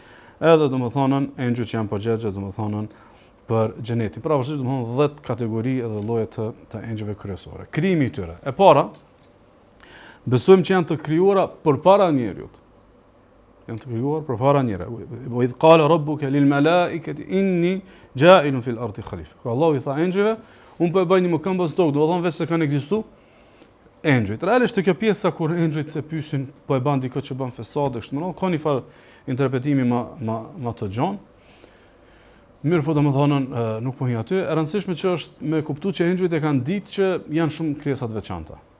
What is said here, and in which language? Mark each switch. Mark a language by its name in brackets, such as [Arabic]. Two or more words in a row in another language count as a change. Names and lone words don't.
[Albanian] Edhe domethënë engjëjt që janë përgjegjës domethënë për xhenetin. Pra vështirë domethënë 10 kategori edhe lloje të engjëjve kryesore. Krijimi i tyre. E para, besojmë që janë të krijuara përpara njerëzit. Janë të krijuar përpara njerëzve. [Arabic] وإذ قال ربك للملائكة إني جاعل في الأرض خليفة. [Albanian] Kur Allahu i tha engjëjve, unë po e bëj një mëkëmbë në tokë, domethënë vetë se kanë ekzistuar engjëjt. Realisht kjo pjesa kur engjëjt e pyesin po e bën diçka që bën fesade, kështu më radh, ka një farë interpretimi më të gjon. Mirë po domethënë nuk po hi aty. E rëndësishme që është me kuptuar që engjëjt e kanë ditë që janë shumë krijesa të veçanta.